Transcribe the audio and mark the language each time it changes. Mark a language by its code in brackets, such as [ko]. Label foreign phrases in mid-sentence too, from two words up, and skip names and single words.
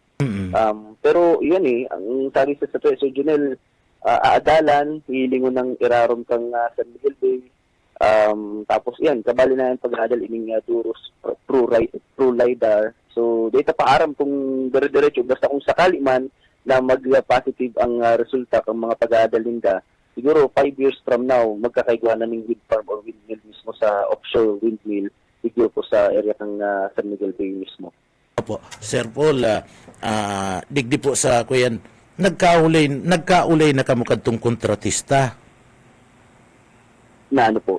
[bik] Pero yun ang sabi sa Junel, aadalan, hilingon ng irarom kang San Miguel Bay. Tapos yan, kabali na yung pag-aadal ining Duros pro LiDAR. So, data paaram kung dire-diretso, basta kung sakali man na mag-positive ang resulta ng mga pag-aadal nila, siguro [en] 5 years from now, [bik] magkakaigwa na ng [en] wind farm [bik] or windmill mismo sa [en] offshore windmill [bik] igyo po sa area ng San Miguel Bay mismo. Opo, Sir Paul, digdi po sa kuyan, nagkaulay na kamo kadtong kontratista. Na ano po,